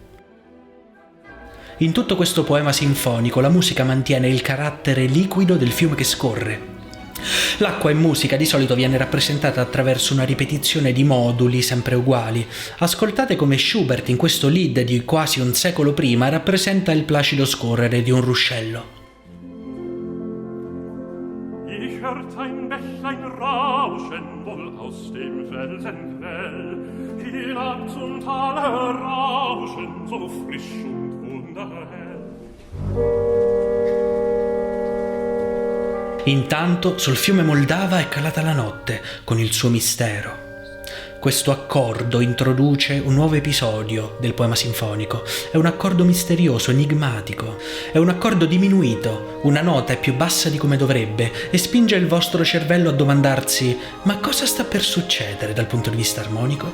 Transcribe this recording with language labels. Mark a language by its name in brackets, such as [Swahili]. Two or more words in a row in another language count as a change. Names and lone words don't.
[Italian] In tutto questo poema sinfonico la musica mantiene il carattere liquido del fiume che scorre. L'acqua in musica di solito viene rappresentata attraverso una ripetizione di moduli sempre uguali. Ascoltate come Schubert in questo lied di quasi un secolo prima rappresenta il placido scorrere di un ruscello. [German] Ich hört ein Bächlein rauschen wohl aus dem Felsenquell, hinab zum Tale rauschen so frisch und [Italian] Intanto sul fiume Moldava è calata la notte con il suo mistero. Questo accordo introduce un nuovo episodio del poema sinfonico. È un accordo misterioso, enigmatico. È un accordo diminuito, una nota è più bassa di come dovrebbe e spinge il vostro cervello a domandarsi: ma cosa sta per succedere dal punto di vista armonico?